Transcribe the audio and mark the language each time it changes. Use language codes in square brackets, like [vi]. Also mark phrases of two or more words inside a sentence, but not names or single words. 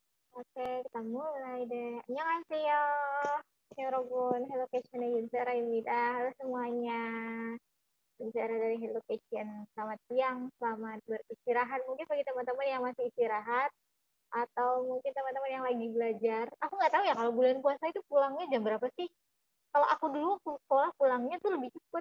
[id] Oke, kita mulai deh. [ko] 안녕하세요. 여러분, 헬로케이션의 윤세라입니다. [id] Halo semuanya. Bicara dari Hellocation. Selamat siang, selamat beristirahat. Mungkin bagi teman-teman yang masih istirahat, atau mungkin teman-teman yang lagi belajar. Aku nggak tahu ya, kalau bulan puasa itu pulangnya jam berapa sih? Kalau aku dulu sekolah pulangnya tuh lebih cepet.